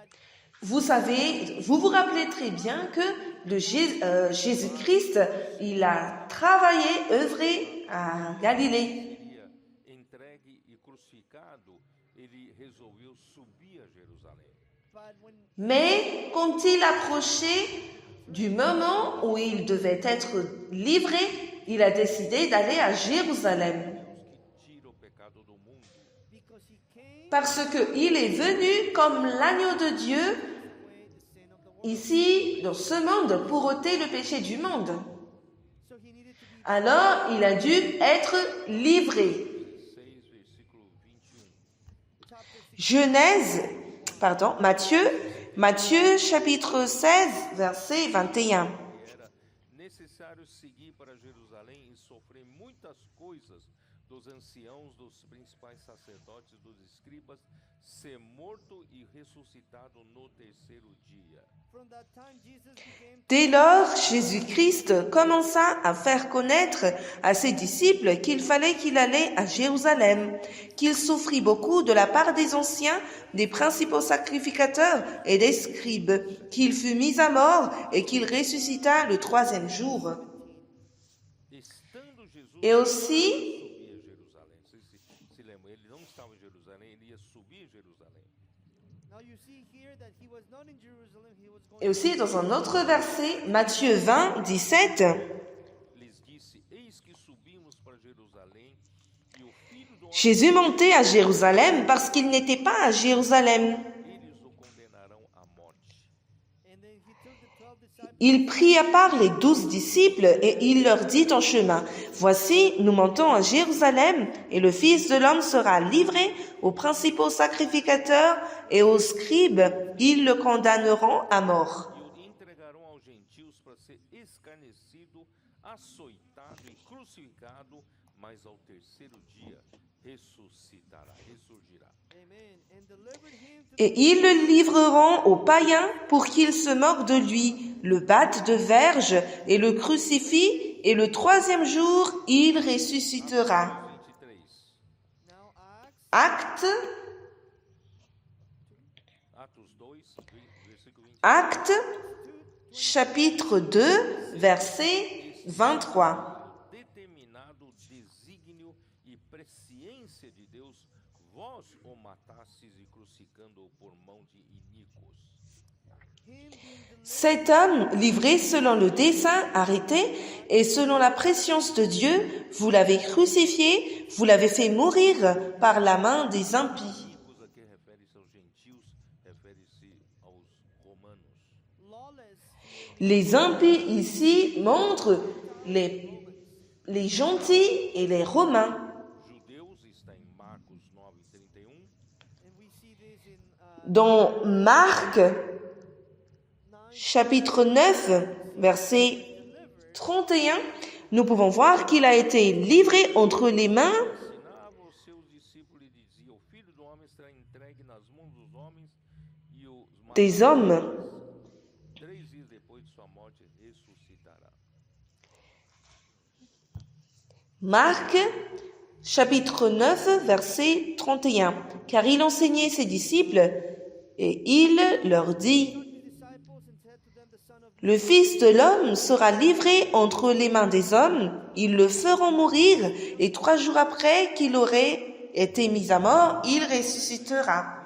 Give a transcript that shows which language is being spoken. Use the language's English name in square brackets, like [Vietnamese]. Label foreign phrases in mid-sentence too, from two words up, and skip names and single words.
[French] Vous savez, vous vous rappelez très bien que Jésus-Christ, il a travaillé, œuvré à Galilée. [Portuguese] seria entregue e crucificado, ele resolveu subir a Jerusalém. [English] but when [French] Mais quand il approchait du moment où il devait être livré, il a décidé d'aller à Jérusalem. [Portuguese] Deus que tira o pecado do mundo. [English] because he came [French] Parce qu'il est venu comme l'agneau de Dieu [English] away the sin of the world, [French] ici, dans ce monde, pour ôter le péché du monde. [English] so he needed to be [French] Alors, il a dû être livré. [Portuguese] 16, versículo 21. [English] chapter 6 [French] Matthieu chapitre 16, verset 21. [Portuguese] Era necessário seguir para Jerusalém e sofrer muitas coisas dos anciãos, dos principais sacerdotes, dos escribas, ser morto e ressuscitado no terceiro dia. [English] from that time Jesus became [French] Dès lors, Jésus-Christ commença à faire connaître à ses disciples qu'il fallait qu'il allait à Jérusalem, qu'il souffrit beaucoup de la part des anciens, des principaux sacrificateurs et des scribes, qu'il fut mis à mort et qu'il ressuscita le troisième jour. [Portuguese] Estando Jesus [French] Et aussi, [Portuguese] subir a Jerusalém. Vocês se lembram, ele não estava em Jerusalém, ele ia subir a Jerusalém. [English] now you see here that he was not in Jerusalem, he was going [French] et aussi dans un autre verset, Matthieu 20, 17, [Portuguese] Lhes disse: Eis que subimos para Jerusalém, e o filho do homem, [French] Jésus montait à Jérusalem parce qu'il n'était pas à Jérusalem. [Portuguese] eles o condenarão à morte. [English] and then he took the 12 disciples [French] Il prit à part les 12 disciples et il leur dit en chemin, « Voici, nous montons à Jérusalem et le Fils de l'homme sera livré aux principaux sacrificateurs et aux scribes. Ils le condamneront à mort. [Portuguese] E o entregarão aos gentios para ser escarnecido, açoitado e crucificado, mas ao terceiro dia ressurgirá. [English] amen and delivered him to [French] Et ils le livreront aux païens pour qu'ils se moquent de lui, le battent de verge et le crucifient, et le troisième jour, il ressuscitera. 23. [English] now [French] Actes [English] Acts [Portuguese] Atos 2, versículo 20. [French] Actes, chapitre 2, verset 23. [Portuguese] Determinado desígnio e presciência de Deus, vós o matastes e crucificando-o por mão de iníquos. [English] him being delivered [French] Cet homme, livré selon le dessein arrêté et selon la prescience de Dieu, vous l'avez crucifié, vous l'avez fait mourir par la main des impies. [Portuguese] Iníquos aqui refere-se aos gentios, refere-se aos romanos. [English] lawless [French] Les impies ici montrent les gentils et les romains. [Portuguese] Judeus está em Marcos 9:31. [English] and we see this in [French] Dans Marc, chapitre 9, verset 31, nous pouvons voir qu'il a été livré entre les mains [Portuguese] Ensinava os seus discípulos e dizia: O Filho do Homem será entregue nas mãos dos homens e os [French] des hommes. [Portuguese] 3 dias depois de sua morte ressuscitará. [French] Marc, chapitre 9, verset 31. Car il enseignait ses disciples et il leur dit, le Fils de l'homme sera livré entre les mains des hommes, ils le feront mourir et 3 jours après qu'il aurait été mis à mort, il ressuscitera.